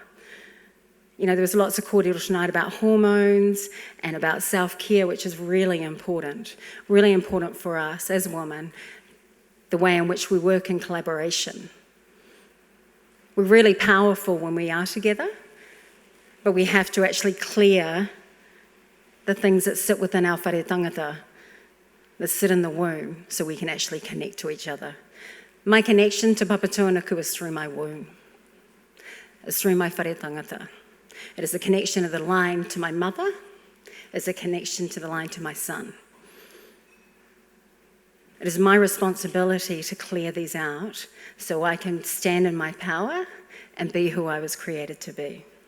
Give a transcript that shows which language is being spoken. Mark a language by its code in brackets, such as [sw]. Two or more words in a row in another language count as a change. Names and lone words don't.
[en] There was lots of kōrero tonight about hormones and about self-care, which is really important for us as women, the way in which we work in collaboration. We're really powerful when we are together, but we have to actually clear the things that sit within our [mi] whare tangata, [en] that sit in the womb, so we can actually connect to each other. My connection to papatuanuku is through my womb. It's through my [mi] whare tangata. [en] It is the connection of the line to my mother. It's a connection to the line to my son. It is my responsibility to clear these out so I can stand in my power and be who I was created to be.